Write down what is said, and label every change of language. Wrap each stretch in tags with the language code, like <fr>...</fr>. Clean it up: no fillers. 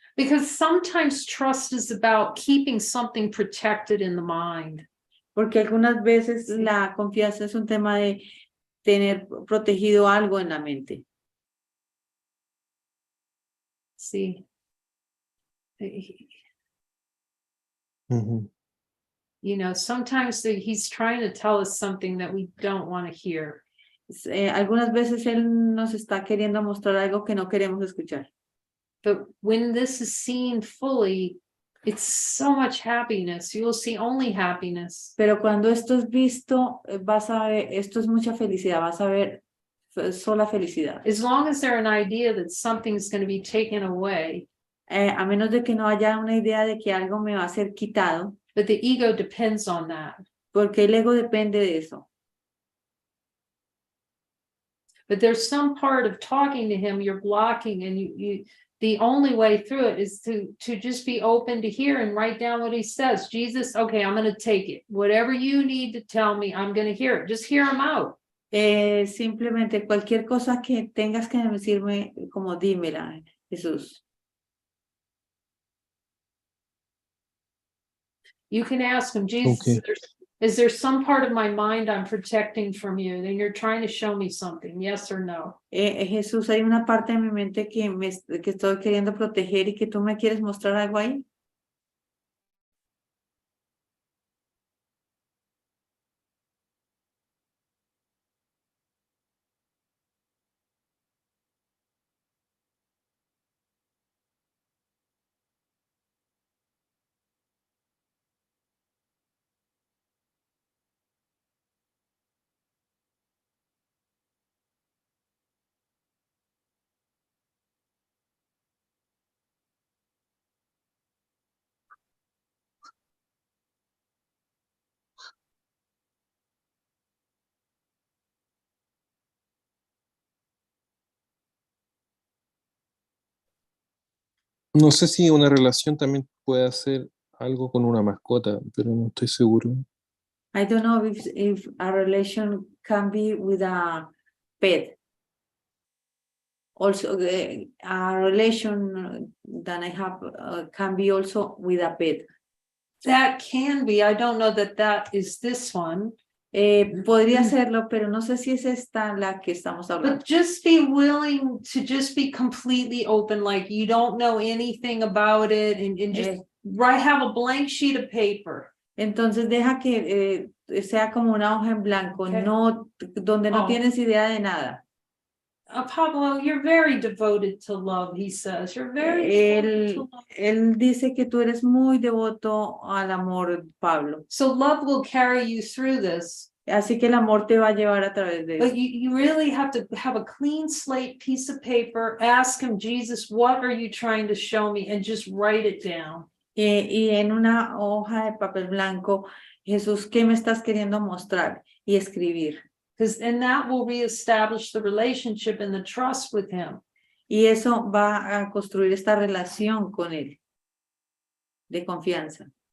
<en>Because sometimes trust is about keeping something protected in the mind.</en> <es>Porque algunas veces la confianza es un tema de tener protegido algo en la mente.</es> <en>See, you know, sometimes he's trying to tell us something that we don't want to hear.</en> <es>Algunas veces él nos está queriendo mostrar algo que no queremos escuchar.</es> <en>But when this is seen fully, it's so much happiness. You will see only happiness.</en> <es>Pero cuando esto es visto, vas a ver, esto es mucha felicidad, vas a ver sola felicidad.</es> <en>As long as there's an idea that something's going to be taken away.</en> <es>A menos de que no haya una idea de que algo me va a ser quitado.</es> <en>But the ego depends on that.</en> <es>Porque el ego depende de eso.</es> <en>But there's some part of talking to him you're blocking, and the only way through it is to just be open to hear and write down what he says. Jesus, okay, I'm going to take it. Whatever you need to tell me, I'm going to hear it. Just hear him out.</en> <es>Simplemente cualquier cosa que tengas que decirme, como dímela, Jesús.</es> <en>You can ask him, Jesus, Okay. is there some part of my mind I'm protecting from you? And you're trying to show me something, yes or no?</en> <es>Jesús, hay una parte de mi mente que estoy queriendo proteger y que tú me quieres mostrar algo ahí. No sé si una relación también puede hacer algo con una mascota, pero no estoy seguro.</es> <en>I don't know if a relation can be with a pet. Also, a relation that I have can be also with a pet. That can be. I don't know that is this one.</en> <es>Podría serlo, pero no sé si es esta la que estamos hablando.</es> <en>But just be willing to just be completely open, like you don't know anything about it, and just have a blank sheet of paper.</en> <es>Entonces deja que sea como una hoja en blanco,</es> <en>Okay.</en> <es>donde no tienes idea de nada.</es> <en>Pablo, you're very devoted to love, he says. You're very devoted to love.</en> <es>Él dice que tú eres muy devoto al amor, Pablo.</es> <en>So love will carry you through this.</en> <es>Así que el amor te va a llevar a través de eso.</es> <en>But you really have to have a clean slate piece of paper, ask him, Jesus, what are you trying to show me? And just write it down.</en> <es>Y en una hoja de papel blanco, Jesús, ¿qué me estás queriendo mostrar? Y escribir.</es> <en>And that will reestablish the relationship and the trust with him.</en> <es>Y eso va a construir esta relación con él, de confianza.</es>